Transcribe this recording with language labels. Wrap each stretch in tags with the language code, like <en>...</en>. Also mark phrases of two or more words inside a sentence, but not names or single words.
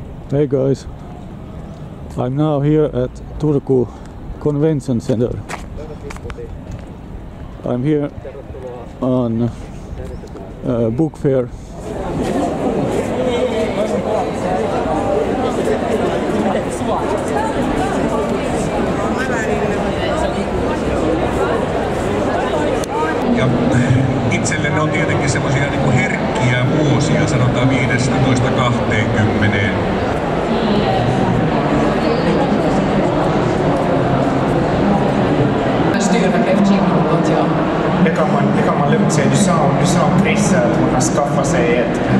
<en>Hey guys, I'm now here at Turku Convention Center. I'm here on book fair.</en> <fi>Ja itselleni on tietenkin semmoisia niin kuin herkkiä vuosia, sanotaan 15–20.</fi> <sv>Det kan man lugnt säga. Du sa om Chris att hon har skaffat sig ett...</sv>